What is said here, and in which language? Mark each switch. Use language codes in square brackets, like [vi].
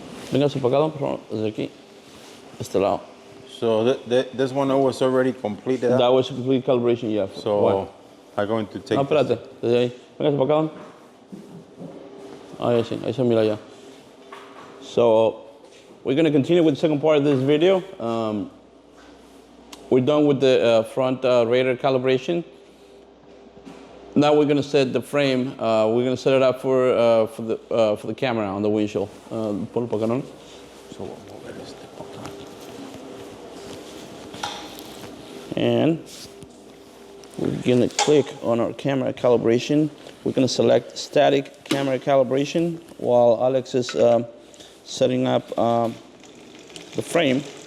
[es] Véngase para acá, por favor, desde aquí, este lado. [en] So this one was already completed. That was a complete calibration, yeah. So What? I'm going to take No, this. [es] espérate, desde ahí. Véngase para acá. Ahí sí, ahí se mira ya. [en] So, we're going to continue with the second part of this video. We're done with the front radar calibration. Now we're going to set the frame. We're going to set it up for the camera on the windshield. [es] Ponlo para acá, ¿no? So voy a mover este para acá. [en] And we're going to click on our camera calibration. We're going to select static camera calibration while Alex is setting up the frame.